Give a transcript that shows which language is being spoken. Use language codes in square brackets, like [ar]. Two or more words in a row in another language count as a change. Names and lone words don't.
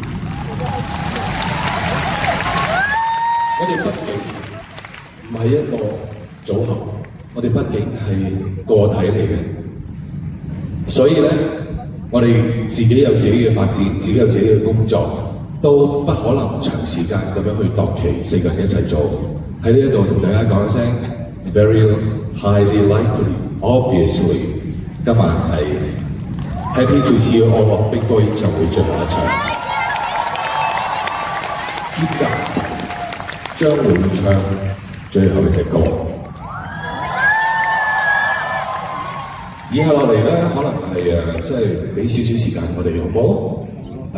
[yue] 我哋畢竟唔係一個組合。我哋畢竟係個體嚟嘅，所以咧，我哋自己有自己嘅發展，自己有自己嘅工作，都不可能長時間咁樣去度期4個人一齊做。喺呢一度同大家講一聲 ， [en] very highly likely，obviously， [yue] 今晚係 Happy to see you all of Big 4 演唱會最後一場，兼夾將會唱最後一隻歌。以下落嚟咧，可能係即係俾少少時間我哋好冇？